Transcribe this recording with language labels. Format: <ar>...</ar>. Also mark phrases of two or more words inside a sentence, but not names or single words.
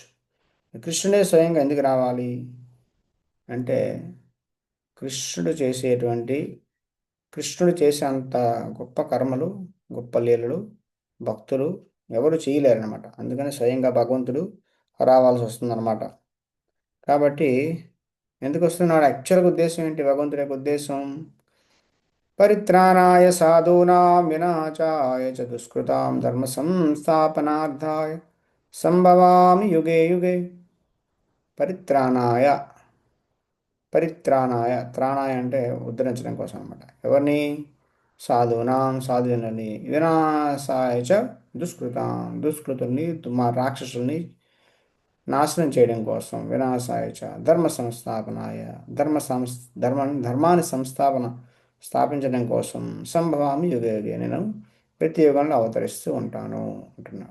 <te>కృష్ణుడే స్వయంగా ఎందుకు రావాలి అంటే, కృష్ణుడు చేసేటువంటి కృష్ణుడు చేసే అంత గొప్ప కర్మలు, గొప్ప లీలలు భక్తులు ఎవరు చేయలేరన్నమాట. అందుకని స్వయంగా భగవంతుడు రావాల్సి వస్తుందన్నమాట. కాబట్టి ఎందుకు వస్తున్నాడు, యాక్చువల్గా ఉద్దేశం ఏంటి, భగవంతుడి యొక్క ఉద్దేశం</te> <sa>పరిత్రాణాయ సాధూనాం వినాశాయ చ దుష్కృతాం ధర్మ సంస్థాపనార్థాయ సంభవామి యుగే యుగే. పరిత్రాణాయ, పరిత్రాణాయ,</sa> <te>త్రాణాయ అంటే ఉద్ధరించడం కోసం అనమాట. ఎవరిని, సాధూనాం సాధువులని,</te> <sa>వినాశాయ చ దుష్కృతాం</sa> <te>దుష్కృతుల్ని, మా రాక్షసుల్ని నాశనం చేయడం కోసం,</te> <sa>వినాశాయ చ ధర్మ సంస్థాపనాయ,</sa> <te>ధర్మాన్ని స్థాపించడం కోసం,</te> <sa>సంభవామి యుగ యుగే,</sa> <te>నేను ప్రతి యుగంలో అవతరిస్తూ ఉంటాను అంటున్నాను.</te>